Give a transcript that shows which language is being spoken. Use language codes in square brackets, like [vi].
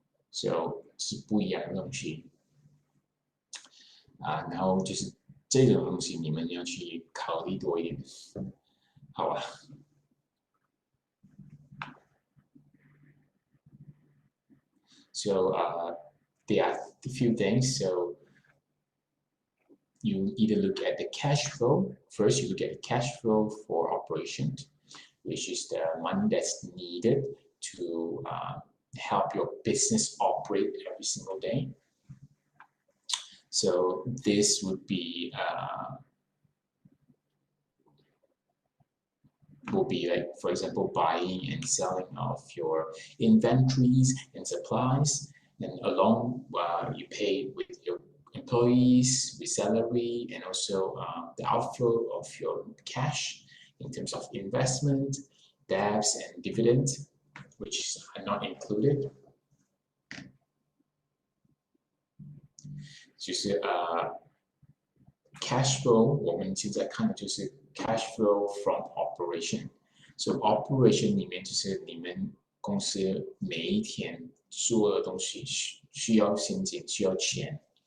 [zh] 所以是不一样的东西然后就是这种东西你们要去考虑多一点，好吧？ [en] So there are a few things. So you either look at the cash flow. First, you look at the cash flow for operation, which is the money that's needed to help your business operate every single day. So this would be like, for example, buying and selling of your inventories and supplies, and along you pay with your employees with salary, and also the outflow of your cash in terms of investment, debts, and dividends, which are not included. [zh] 就是cash flow， 我们现在看的就是 cash flow from operation。So operation 里面就是你们公司每一天做的东西需要现金，需要钱。